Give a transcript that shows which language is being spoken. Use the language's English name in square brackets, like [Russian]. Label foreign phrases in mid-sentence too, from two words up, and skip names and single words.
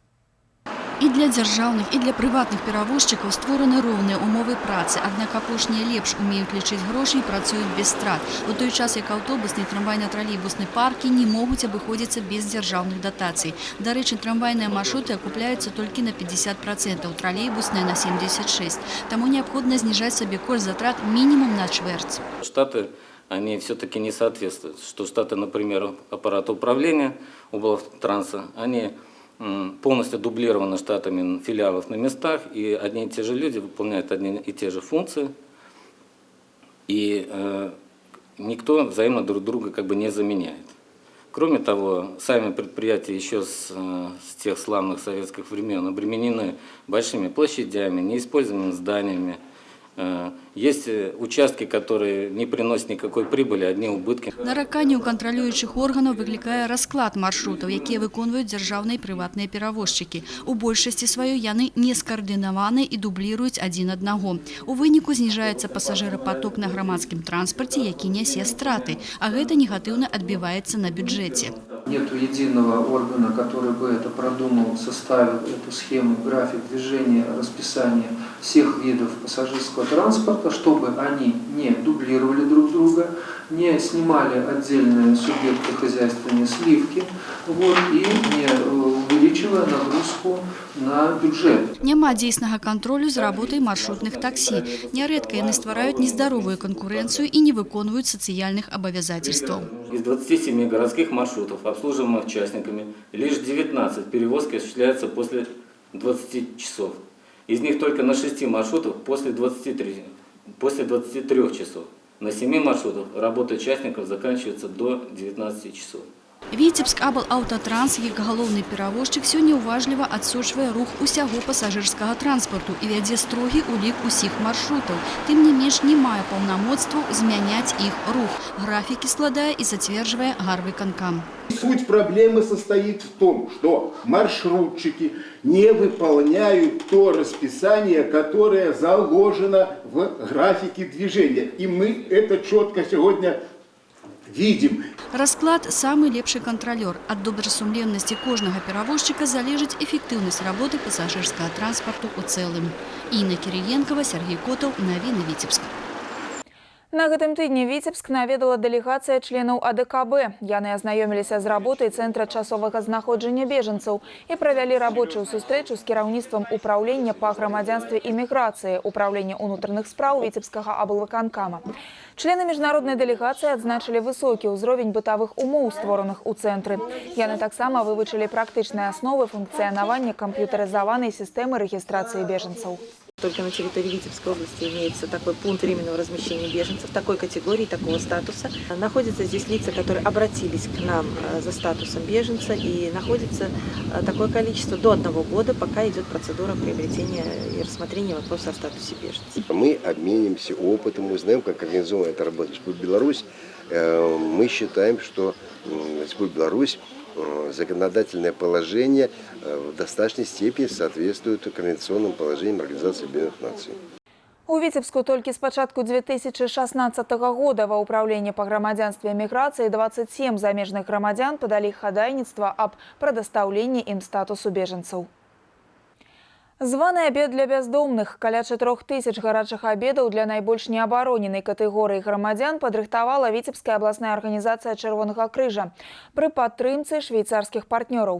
[Belarusian] І для дзяржаўных, і для прыватных перавозчыкаў створаны роўныя умовы працы, аднак апошнія лепш умеюць лічыць грошы і працуюць без страт. У той час, як аўтобусны і трамвайна-тралейбусны паркі не могуць абыходзіцца без дзяржаўных датацый. Дарэчы, трамвайныя маршруты акупляюцца толькі на 50%, тралейбусныя на 76%. Таму неабходна зніжаць сабекошт затрат мінімум на чвэрць. [Russian] Штаты, они все-таки не соответствуют. Что штаты, например, аппарата управления облтранса, они полностью дублированы штатами филиалов на местах, и одни и те же люди выполняют одни и те же функции, и никто взаимно друг друга как бы не заменяет. Кроме того, сами предприятия еще с тех славных советских времен обременены большими площадями, неиспользованными зданиями. Есть участки, которые не приносят никакой прибыли, одни убытки. [Belarusian] Нараканне ў кантралюючых органаў выклікае расклад маршрутаў, якія выконваюць дзяржаўныя і прыватныя перавозчыкі. У большасці сваёй яны не скаардынаваны і дубліруюць адзін аднаго. У выніку зніжаецца пасажырапаток на грамадскім транспарце, які нясе страты, а гэта негатыўна адбіваецца на бюджэце. [Russian] Нет единого органа, который бы это продумал, составил эту схему, график движения, расписание всех видов пассажирского транспорта, чтобы они не дублировали друг друга, не снимали отдельные субъекты хозяйственные сливки, и не увеличивая нагрузку на бюджет. [Belarusian] Няма дзейснага кантролю за работай маршрутных таксі. Нярэдка яны ствараюць нездаровую канкурэнцыю і не выконваюць сацыяльных абавязательстваў. [Russian] Из 27 городских маршрутов, обслуживаемых участниками, лишь 19 перевозки осуществляются после 20 часов. Из них только на 6 маршрутах после 23 часов. На 7 маршрутах работа участников заканчивается до 19 часов. [Belarusian] Віцебск аблаўтатранс, як галоўны перавозчык, сёння уважліва адсочвае рух усяго пасажырскага транспарту і вядзе строгі ўлік усіх маршрутаў. Тым не менш, не мае паўнамоцтваў змяняць іх рух. Графікі складае і зацверджвае гарвыканкам. [Russian] Суть проблемы состоит в том, что маршрутчики не выполняют то расписание, которое заложено в графике движения. И мы это четко сегодня видим. [Belarusian] Расклад самы лепшы кантралёр. Ад добрасумленнасці кожнага перавозчыка залежыць эфектыўнасць работы пасажырскага транспарту ў цэлым. Інна Кірыенкава, Сергей Котаў, Навіны Віцебск. На гэтым тыдні Віцебск наведала дэлегацыя членаў АДКБ. Яны азнаёміліся з работай Цэнтра часовага знаходжання бежанцаў і правялі рабочую сустрэчу з кіраўніцтвам управлення па грамадзянстве і міграцыі, управлення ўнутраных спраў Віцебскага аблвыканкама. Члены міжнароднай дэлегацыі адзначылі высокі ўзровень бытавых умоў, створаных у цэнтры. Яны таксама вывучылі практычныя асновы функцыянавання камп'ютарызаванай сістэмы рэгістрацыі бежанцаў. [Russian] Только на территории Витебской области имеется такой пункт временного размещения беженцев такой категории, такого статуса. Находятся здесь лица, которые обратились к нам за статусом беженца, и находится такое количество до 1 года, пока идет процедура приобретения и рассмотрения вопроса о статусе беженца. Мы обменимся опытом, мы знаем, как организована эта работа в Республике Беларусь. Мы считаем, что Республика Беларусь законодательное положение в достаточной степени соответствует конвенционным положениям Организации Объединенных Наций. [Belarusian] У Витебску толькі з пачатку 2016 года ва ўправленні па грамадзянстве і міграцыі 27 замежных грамадзян падалі хадайніцтва аб прадастаўленні ім статусу бежанцаў. Званы абед для бяздомных. Каля 4000 гарачых абедаў для найбольш неабароненай катэгорыі грамадзян падрыхтавала Віцебская абласная арганізацыя Чырвонага крыжа пры падтрымцы швейцарскіх партнёраў.